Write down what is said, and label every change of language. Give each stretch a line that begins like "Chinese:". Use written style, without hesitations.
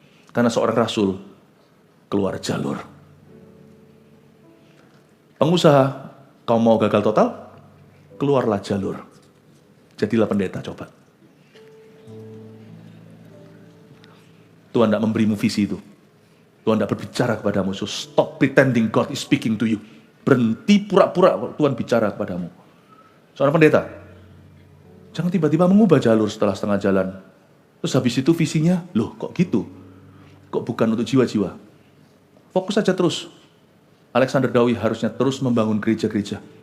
Indonesian: Karena seorang rasul keluar jalur. Pengusaha, kau mau gagal total? Keluarlah jalur. Jadilah pendeta, coba. Tuhan tidak memberimu visi itu. Tuhan tidak berbicara kepadamu.
English: So stop pretending God is speaking to you.
Indonesian: Berhenti pura-pura Tuhan bicara kepadamu. Seorang pendeta, jangan tiba-tiba mengubah jalur setelah setengah jalan. Terus habis itu visinya, loh kok gitu? Kok bukan untuk jiwa-jiwa? Fokus saja terus. Alexander Dowie harusnya terus membangun gereja-gereja.